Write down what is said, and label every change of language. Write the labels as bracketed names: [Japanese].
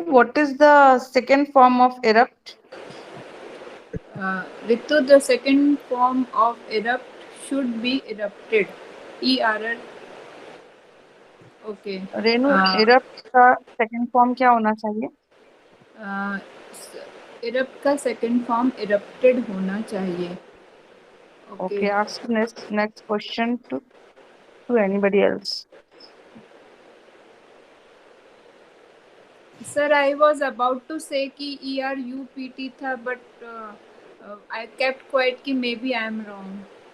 [English] What is the second form of erupt? Ritu, the second form of erupt should be erupted. ERR. Okay. [Hindi] Renu, erupt का second form क्या होना चाहिए? erupt का second form erupted होना चाहिए. [English] Okay, ask next question to anybody else. Sir, I was about to say [Hindi] कि ERUPT था, [English] but I kept quiet कि maybe I am wrong.